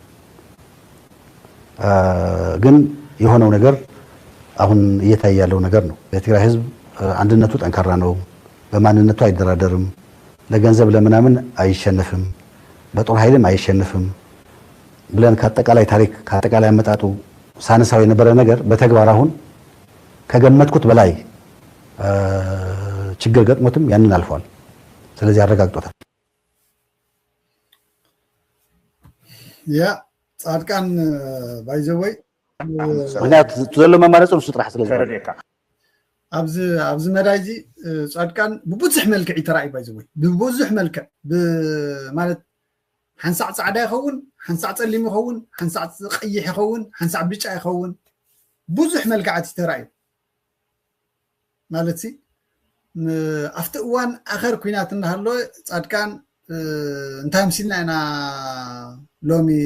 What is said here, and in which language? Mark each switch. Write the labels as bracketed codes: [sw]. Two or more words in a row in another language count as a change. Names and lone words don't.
[am] ግን የሆነው ነገር አሁን እየታየ ያለው ነገር ነው። የትግራይ ህዝብ አንድነቱ ጠንካራ ነው፣ በማንነቱ አይደራደርም፣ ለገንዘብ ለምናምን አይሸነፍም፣ በጦር ኃይልም አይሸነፍም ብለን ከአጠቃላይ ታሪክ ከአጠቃላይ አመጣጡ ሳነሳው የነበረ ነገር በተግባር አሁን ከገመትኩት በላይ ችግር ገጥሞትም ያንን አልፏል። ስለዚህ አረጋግጦታል። [ti] ያ ጻድቃን [en] by the way [ti] ምክንያት ዘሎ መማረጽ ነው ጥራሕ ስለዚህ ኣብዚ መዳይዚ ጻድቃን ብብዙሕ መልክዕ ይተራእይ [en] by the way [ti] ብብዙሕ መልክዕ ማለት ሓንሳዕ ጻዕዳ ይኸውን ሓንሳዕ ጸሊም ይኸውን ሓንሳዕ ቀይሕ ይኸውን ሓንሳዕ ብጫ ይኸውን ብዙሕ መልክዓት ይተራእዩ ማለት ኣብቲ እዋን ኣኸር ኩናት እንዳሃሎ ጻድቃን እንታይ ምሲልና ኢና ሎሚ